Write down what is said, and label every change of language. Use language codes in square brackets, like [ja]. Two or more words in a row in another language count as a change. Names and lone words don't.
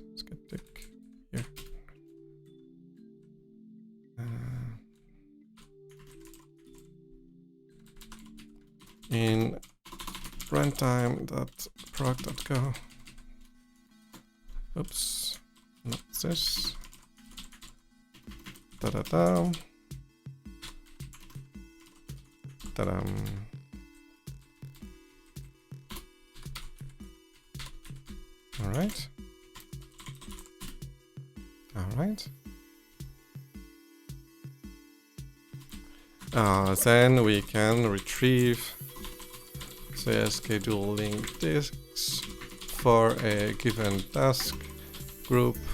[en] Skeptic, here. In runtime.proc.go. Oops, not this. Ta-da-da. Ta-dam. All right. All right. Then we can retrieve the scheduling disks for a given task group.